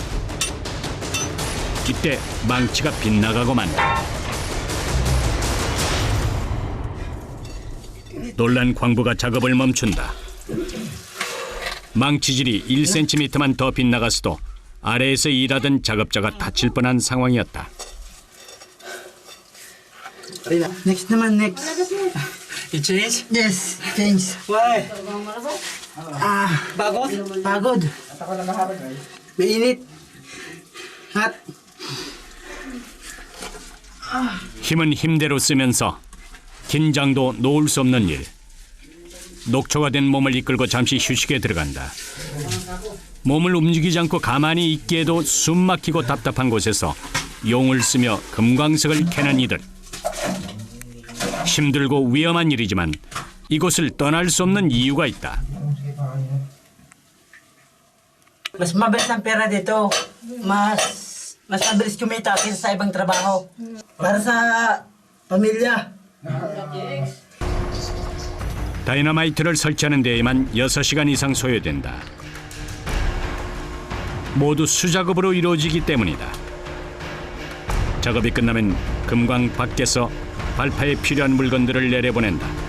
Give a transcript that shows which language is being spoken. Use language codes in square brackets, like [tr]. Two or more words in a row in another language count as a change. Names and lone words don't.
[ko] 이때 망치가 빗나가고 만다. 놀란 광부가 작업을 멈춘다. 망치질이 1cm만 더 빗나갔어도 아래에서 일하던 작업자가 다칠 뻔한 상황이었다. [tl] Next naman, next. [en] You change? Yes, change. Why? [tl] Pagod? Pagod. Mainit. [en] Hot. [ko] 힘은 힘대로 쓰면서 긴장도 놓을 수 없는 일. 녹초가 된 몸을 이끌고 잠시 휴식에 들어간다. 몸을 움직이지 않고 가만히 있기에도 숨 막히고 답답한 곳에서 용을 쓰며 금광석을 캐는 이들. 힘들고 위험한 일이지만 이곳을 떠날 수 없는 이유가 있다. [tl] Mas mabilis ang pera dito. Mas mabilis kumita kaysa sa ibang trabaho. Para sa pamilya. [ko] 다이너마이트를 설치하는 데에만 6시간 이상 소요된다. 모두 수작업으로 이루어지기 때문이다. 작업이 끝나면 금광 밖에서 발파에 필요한 물건들을 내려보낸다.